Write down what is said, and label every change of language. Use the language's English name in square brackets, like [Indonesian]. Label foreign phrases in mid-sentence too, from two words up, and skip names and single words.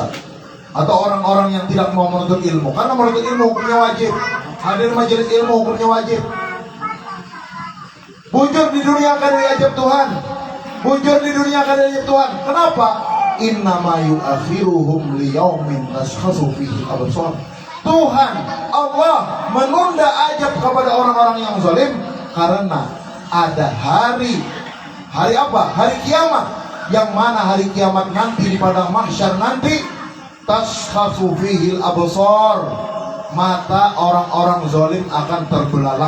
[Indonesian] Atau orang-orang yang tidak mau menuntut ilmu, karena menuntut ilmu hukumnya wajib, hadir majelis ilmu hukumnya wajib. [Banjar] Bujur di dunia kada diajak Tuhan, bujur di dunia kada diajak Tuhan. [Arabic] Kenapa? إنما يؤخرهم ليوم تشخص فيه الأبصار. [Indonesian] Tuhan Allah menunda ajab kepada orang-orang yang zalim karena ada hari apa? Hari kiamat, yang mana hari kiamat nanti di padang mahsyar nanti [Arabic] تشخص فيه الأبصار, [Indonesian] mata orang-orang zalim akan terbelalak.